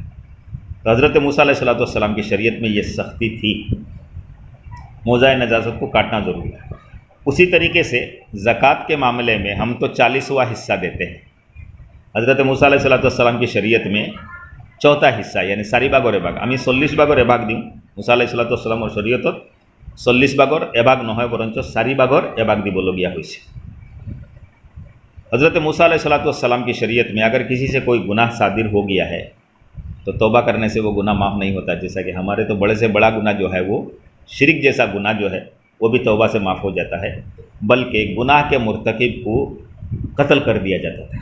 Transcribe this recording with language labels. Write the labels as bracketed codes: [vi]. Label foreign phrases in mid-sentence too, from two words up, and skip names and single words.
[ur] تو حضرت موسیٰ علیہ السلام کی شریعت میں یہ سختی تھی، موضع نجاست کو کاٹنا ضروری ہے۔ اسی طریقے سے زکوٰۃ کے معاملے میں ہم تو 40واں حصہ دیتے ہیں، حضرت موسیٰ علیہ السلام کی شریعت میں 4تھا حصہ یعنی [as] 4 ভাগৰ 1 ভাগ, আমি 40 ভাগৰ 1 ভাগ দিওঁ। মুসা [ar] عليه السلام [as] শৰীয়তত 40 ভাগৰ 1 ভাগ নহয়, বৰঞ্চ 4 ভাগৰ 1 ভাগ দিবলগীয়া হৈছে। [ur] حضرت موسیٰ علیہ الصلوۃ والسلام کی شریعت میں اگر کسی سے کوئی گناہ صادر ہو گیا ہے تو توبہ کرنے سے وہ گناہ معاف نہیں ہوتا، جیسا کہ ہمارے تو بڑے سے بڑا گناہ جو ہے وہ شرک جیسا گناہ جو ہے وہ بھی توبہ سے معاف ہو جاتا ہے، بلکہ گناہ کے مرتکب کو قتل کر دیا جاتا تھا۔